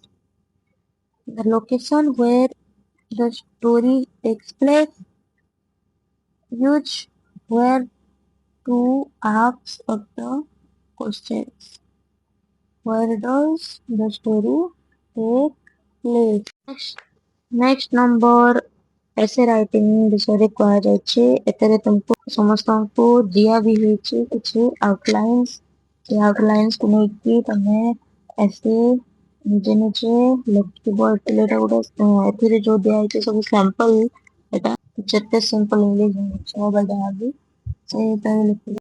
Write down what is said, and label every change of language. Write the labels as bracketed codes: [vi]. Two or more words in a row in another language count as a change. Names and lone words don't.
[en] The location where the story takes place. Use where to ask of the questions. Where does the story take place? Next number essay writing [or] ବିଷୟରେ କୁହାଯାଇଛି। ଏଥିରେ ତୁମକୁ ସମସ୍ତଙ୍କୁ ଦିଆ ବି ହେଇଛି କିଛି outlines। ସେ outlinesକୁ ନେଇକି ତମେ essay ନିଜେ ନିଜେ ଲେଖିବ। ଏଥିରେ ଏଥିରେ ଯୋଉ ଦିଆହେଇଛି ସବୁ sample ଏଟା ଯେତେ [en] simple English [or] ହଉ ବା ଯାହା ବି ସେଇଟାରେ ଲେଖିବ।